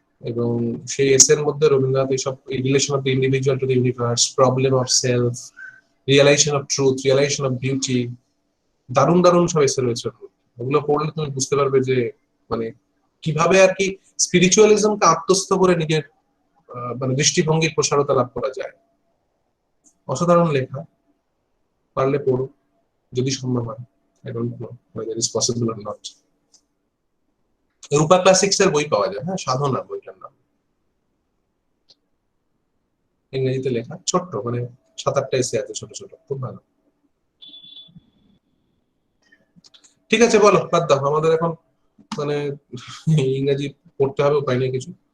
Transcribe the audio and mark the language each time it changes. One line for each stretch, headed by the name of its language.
Bangla: এবং সেই এসের মধ্যে রবীন্দ্রনাথ এইসব
English: relation of the individual to the universe, problem of self, realization of truth, realization of beauty,
Bangla: দারুণ দারুণ সব এসে রয়েছে। ওগুলো পড়লে তুমি বুঝতে পারবে যে মানে কিভাবে আর কি স্পিরিচুয়ালিজমকে আত্মস্থ করে নিজের মানে দৃষ্টিভঙ্গির প্রসারতা লাভ করা যায়। অসাধারণ লেখা, পারলে পড়ো যদি সম্ভব হয়।
English: I don't know whether it's possible or not.
Bangla: Rupa classics এর বই পাওয়া যায়, হ্যাঁ, সাধনা বইটার নাম, ইংরেজিতে লেখা, ছোট্ট, মানে 7-8টা এসে আছে, ছোট ছোট, খুব ভালো। ঠিক আছে, বলো, বাদ দাও, আমাদের এখন মানে ইংরেজি পড়তে হবে, উপায় নেই কিছু।